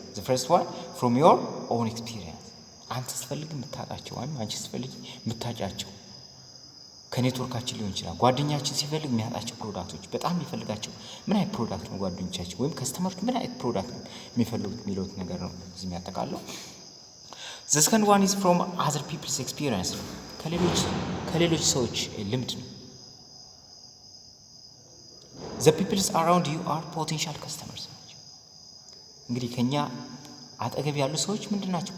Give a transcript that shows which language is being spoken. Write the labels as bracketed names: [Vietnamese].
[English] The first one from your own experience. [Amharic] አንተ ስትፈልግ የምታጣቸው ወይም አንቺ ስትፈልግ የምታጫቸው ከኔትወርካችን ሊሆን ይችላል። ጓደኛችን ሲፈልግ የሚያጣቸው ፕሮዳክቶች በጣም የሚፈልጋቸው ምን አይነት ፕሮዳክት ነው? ጓደኞቻችን ወይም ከስተመሮች ምን አይነት ፕሮዳክት ነው የሚፈልጉት የሚሉት ነገር ነው እዚህ የሚያጠቃለው። [English] The second one is from other people's experience. [Amharic] ከሌሎች ሰዎች ልምድ ነው። [English] The people around you are potential customers. [Amharic] እንግዲህ ከኛ አጠገብ ያሉ ሰዎች ምንድናቸው?